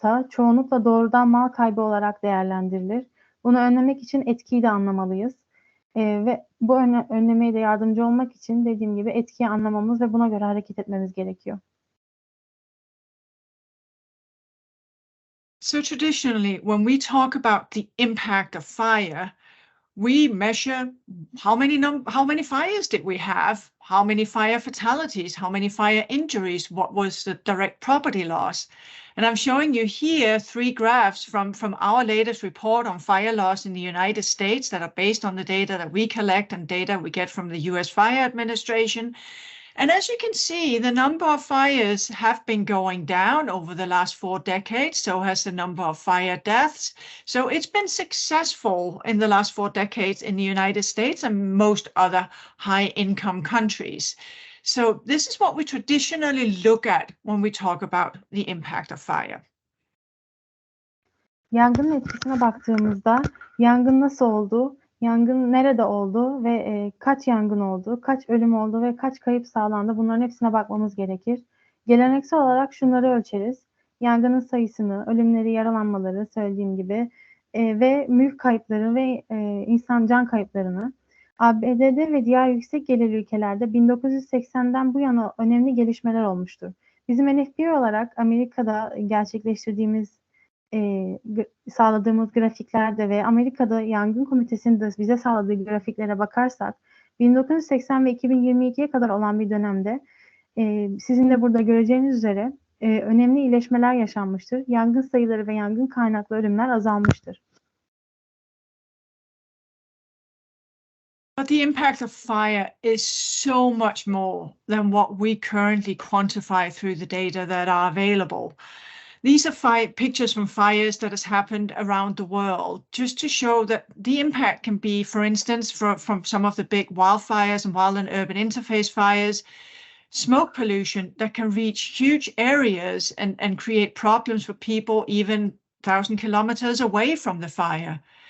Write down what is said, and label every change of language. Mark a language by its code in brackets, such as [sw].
[tr] çoğunlukla doğrudan mal kaybı olarak değerlendirilir. Bunu önlemek için etkiyi de anlamalıyız. Ve bu önlemeye de yardımcı olmak için dediğim gibi etkiyi anlamamız ve buna göre hareket etmemiz gerekiyor. [en] So traditionally, when we talk about the impact of fire, we measure how many fires did we have, how many fire fatalities, how many fire injuries, what was the direct property loss. And I'm showing you here 3 graphs from our latest report on fire loss in the United States that are based on the data that we collect and data we get from the US Fire Administration. And as you can see, the number of fires have been going down over the last 4 decades. So has the number of fire deaths. So it's been successful in the last 4 decades in the United States and most other high-income countries. So this is what we traditionally look at when we talk about the impact of fire. [tr] Yangının etkisine baktığımızda yangın nasıl oldu, yangın nerede oldu ve kaç yangın oldu, kaç ölüm oldu ve kaç kayıp sağlandı, bunların hepsine bakmamız gerekir. Geleneksel olarak şunları ölçeriz: yangının sayısını, ölümleri, yaralanmaları söylediğim gibi ve mülk kayıpları ve insan can kayıplarını. ABD'de ve diğer yüksek gelirli ülkelerde 1980'den bu yana önemli gelişmeler olmuştur. Bizim NFPA olarak Amerika'da gerçekleştirdiğimiz sağladığımız grafiklerde ve Amerika'da Yangın Komitesi'nin de bize sağladığı grafiklere bakarsak 1980 ve 2022'ye kadar olan bir dönemde sizin de burada göreceğiniz üzere önemli iyileşmeler yaşanmıştır. Yangın sayıları ve yangın kaynaklı ölümler azalmıştır. [en] But the impact of fire is so much more than what we currently quantify through the data that are available. These are pictures from fires that has happened around the world, just to show that the impact can be, for instance, from some of the big wildfires and wild and urban interface fires, smoke pollution that can reach huge areas and create problems for people even 1,000 kilometers away from the fire.